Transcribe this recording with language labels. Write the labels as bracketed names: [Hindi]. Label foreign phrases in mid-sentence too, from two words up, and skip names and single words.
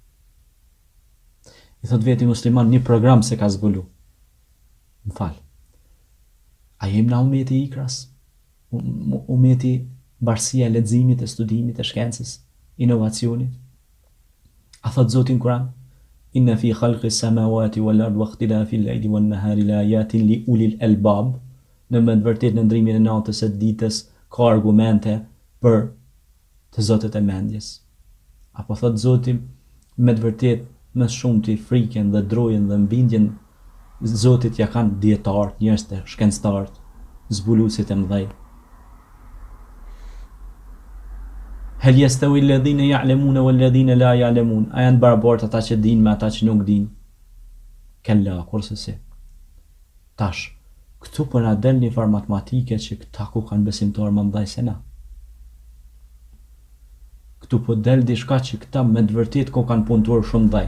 [Albanian] I thot veti musliman një program se ka zbulu. Më fal. A jem na umeti i ikras? Umeti barësia e leximit, e studimit, e shkencës, inovacionit? A thot Zoti në Kur'an: [Arabic] إن في خلق السماوات والأرض واختلاف الليل والنهار لآيات لأولي الألباب. [Albanian] Në më të vërtetë në ndrimin e natës e ditës ka argumente për të zotët e mendjes. Apo thot Zoti me të vërtetë më shumë të frikën dhe drojen dhe mbindjen Zotit ja kanë dietarët, njerëz të shkencëtarët, zbuluesit e mëdhej. [Arabic] هل يستوي الذين يعلمون والذين لا يعلمون. [Albanian] A janë barabartë ata që dinë me ata që nuk dinë? Kella, kurse si. Tash, këtu po na del një farë matematike që këta ku kanë besimtar më mëdhej se na. Këtu po del diçka që këta me të vërtetë ko kanë punëtor shumë mëdhej.